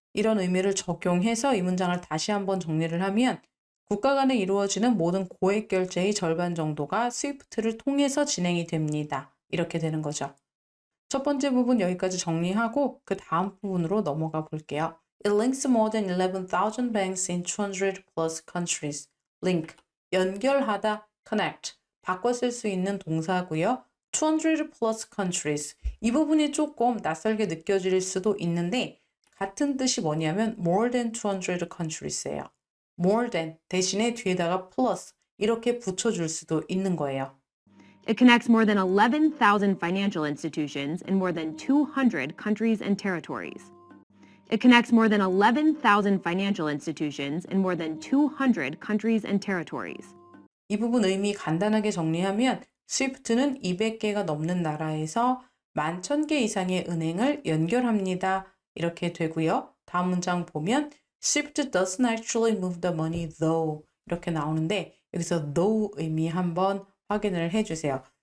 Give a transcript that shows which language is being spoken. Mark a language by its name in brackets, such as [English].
[Korean] 이런 의미를 적용해서 이 문장을 다시 한번 정리를 하면 국가 간에 이루어지는 모든 고액 결제의 절반 정도가 스위프트를 통해서 진행이 됩니다. 이렇게 되는 거죠. 첫 번째 부분 여기까지 정리하고 그 다음 부분으로 넘어가 볼게요. [English] It links more than 11,000 banks in 200 plus countries. [Korean] link, 연결하다, connect, 바꿔 쓸 수 있는 동사고요. [English] 200 plus countries. [Korean] 이 부분이 조금 낯설게 느껴질 수도 있는데 같은 뜻이 뭐냐면 [English] more than 200 countries [Korean] 예요. more than 대신에 뒤에다가 plus 이렇게 붙여줄 수도 있는 거예요. [English] It connects more than 11,000 financial institutions in more than 200 countries and territories. It connects more than 11,000 financial institutions in more than 200 countries and territories. [Korean] 이 부분 의미 간단하게 정리하면 스위프트는 200개가 넘는 나라에서 11,000개 이상의 은행을 연결합니다. 이렇게 되고요. 다음 문장 보면 [English] Swift doesn't actually move the money though [Korean] 이렇게 나오는데 여기서 though 의미 한번 확인을 해주세요.